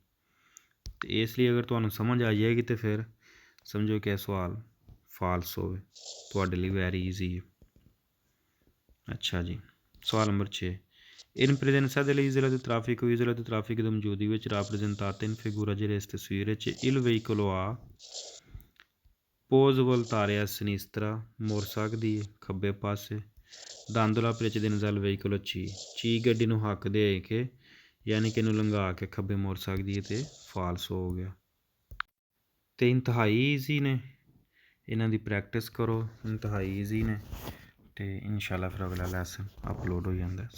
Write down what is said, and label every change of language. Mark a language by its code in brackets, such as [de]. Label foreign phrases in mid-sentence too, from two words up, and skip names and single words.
[pa] ਤੇ ਇਸ ਲਈ ਅਗਰ ਤੁਹਾਨੂੰ ਸਮਝ ਆ ਜਾਏਗੀ ਤੇ ਫਿਰ ਸਮਝੋ ਕਿ ਇਹ ਸਵਾਲ ਫਾਲਸ ਹੋਵੇ, ਤੁਹਾਡੇ ਲਈ [en] very easy [pa] ਹੈ। ਅੱਛਾ ਜੀ, ਸਵਾਲ ਨੰਬਰ 6, [it] in presenza dell'isola di traffico, isola di traffico [pa] ਦੀ ਮੌਜੂਦਗੀ ਵਿੱਚ [it] rappresentata in figura [pa] ਜਿਹੜੇ ਇਸ ਤਸਵੀਰ ਵਿੱਚ [it] il veicolo A può svoltare a sinistra [pa] ਮੁੜ ਸਕਦੀ ਹੈ ਖੱਬੇ ਪਾਸੇ। [it] dandola precedenza al veicolo C [pa] ਗੱਡੀ ਨੂੰ ਹੱਕ ਦੇ ਕੇ ਯਾਨੀ ਕਿ ਇਹਨੂੰ ਲੰਘਾ ਕੇ ਖੱਬੇ ਮੁੜ ਸਕਦੀ ਹੈ, ਤੇ ਫਾਲਸ ਹੋ ਗਿਆ। ਤੇ ਇੰਤਹਾਈ ਈਜ਼ੀ ਨੇ, ਇਹਨਾਂ ਦੀ ਪ੍ਰੈਕਟਿਸ ਕਰੋ, ਇੰਤਹਾਈ ਈਜ਼ੀ ਨੇ, ਤੇ ਇਨਸ਼ਾਅੱਲਾ ਫਿਰ ਅਗਲਾ ਲੈਸਨ ਅਪਲੋਡ ਹੋ ਜਾਂਦਾ।